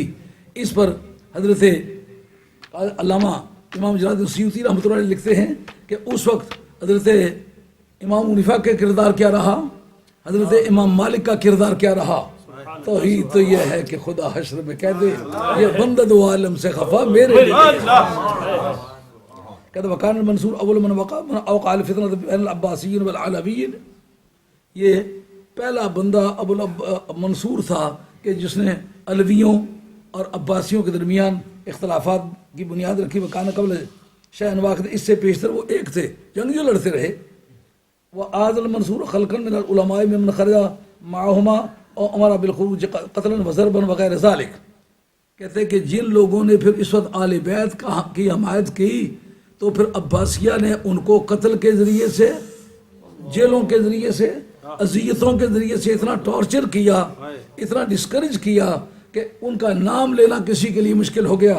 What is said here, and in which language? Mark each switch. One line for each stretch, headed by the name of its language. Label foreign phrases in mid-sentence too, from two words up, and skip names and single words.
Urdu: اس پر حضرت علامہ امام جلال الدین سیوطی
Arabic: رحمۃ اللہ علیہ
Urdu: لکھتے ہیں کہ اس وقت حضرت امام حنیفہ کا کردار کیا رہا, حضرت امام مالک کا کردار کیا رہا. توحید تو یہ ہے کہ خدا حشر میں کہہ دے یہ بندہ دو عالم سے خفا میرے لیے.
Arabic: کہتے وکان المنصور اول من اوقع الفتنہ بین العباسیین والعلویین,
Urdu: یہ پہلا بندہ ابو منصور تھا کہ جس نے علویوں اور عباسیوں کے درمیان اختلافات کی بنیاد رکھی.
Arabic: وکان قبل شیء واحد,
Urdu: اس سے پیشتر وہ ایک تھے, جنگیوں لڑتے رہے.
Arabic: وآذ المنصور خلقا من العلماء ممن خرج معهما اور امر بالخروج قتلا وضربا وغیر ذلك.
Urdu: کہتے کہ جن لوگوں نے پھر اس وقت آل بیت کی حمایت کی تو پھر عباسیہ نے ان کو قتل کے ذریعے سے, جیلوں کے ذریعے سے, اذیتوں کے ذریعے سے اتنا ٹارچر کیا, اتنا ڈسکریج کیا کہ ان کا نام لینا کسی کے لیے مشکل ہو گیا.